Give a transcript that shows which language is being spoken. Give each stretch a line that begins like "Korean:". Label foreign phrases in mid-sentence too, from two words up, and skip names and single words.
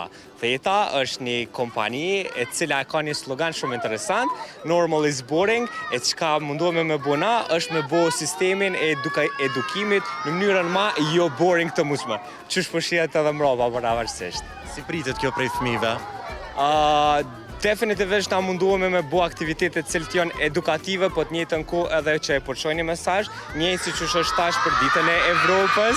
Albanian: Theta është një kompani e cila ka një slogan shumë interesant,
English: normal is boring,
Albanian: e çka mundohemi me bëna është me bo sistemin e edukimit në mënyrën ma jo boring të mundshme. Qysh po shihet edhe mbrapa pavarësisht. Si pritet kjo prej fëmijëve? Definitivisht na munduemi me bo aktivitete cilët janë edukative, po të njëjtën kohë edhe që e përçojnë një mesazh, njëjtë siç është tash për Ditën e Evropës.